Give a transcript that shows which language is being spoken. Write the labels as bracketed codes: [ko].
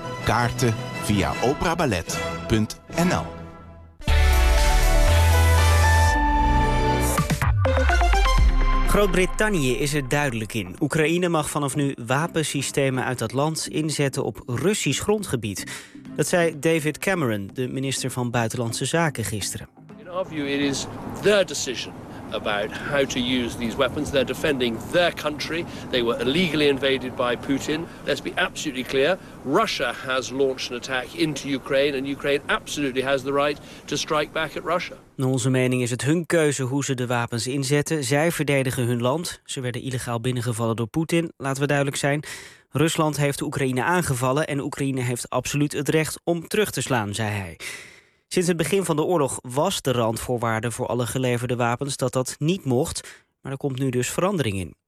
[nl] Kaarten via operaballet.nl. Groot-Brittannië is er duidelijk in. Oekraïne mag vanaf nu wapensystemen uit dat land inzetten op Russisch grondgebied. Dat zei David Cameron, de minister van Buitenlandse Zaken, gisteren. [en] In our view, it is their decision about how to use these weapons. They're defending their country. They were illegally invaded by Putin. Let's be absolutely clear. Russia has launched an attack into Ukraine, and Ukraine absolutely has the right to strike back at Russia. [nl] Naar onze mening is het hun keuze hoe ze de wapens inzetten. Zij verdedigen hun land. Ze werden illegaal binnengevallen door Poetin, laten we duidelijk zijn. Rusland heeft Oekraïne aangevallen en Oekraïne heeft absoluut het recht om terug te slaan, zei hij. Sinds het begin van de oorlog was de randvoorwaarde voor alle geleverde wapens dat niet mocht, maar er komt nu dus verandering in.